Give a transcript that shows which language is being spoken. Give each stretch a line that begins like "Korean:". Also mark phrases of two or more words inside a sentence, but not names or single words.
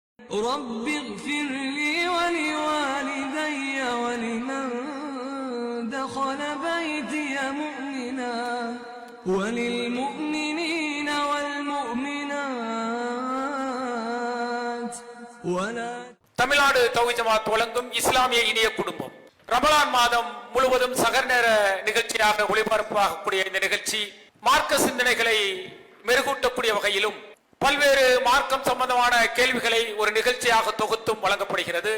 Arabic: رب اغفر لي ولوالدي ولمن دخل بيتي مؤمنا وللمؤمنين والمؤمنات ولا.
Tamil: தமிழ்நாடு தௌஹீத் ஜமாத் வழங்கும் இஸ்லாமிய இனிய குடும்பம் ரமலான் மாதம் முழுவதும் சகர் நேர நிகழ்ச்சியாக ஒளிபரப்பாகக்கூடிய இந்த நிகழ்ச்சி மார்க்க சிந்தனைகளை மெருகூட்டக்கூடிய வகையிலும் பல்வேறு மார்க்கம் சம்பந்தமான கேள்விகளை ஒரு நிகழ்ச்சியாக தொகுத்தும் வழங்கப்படுகிறது.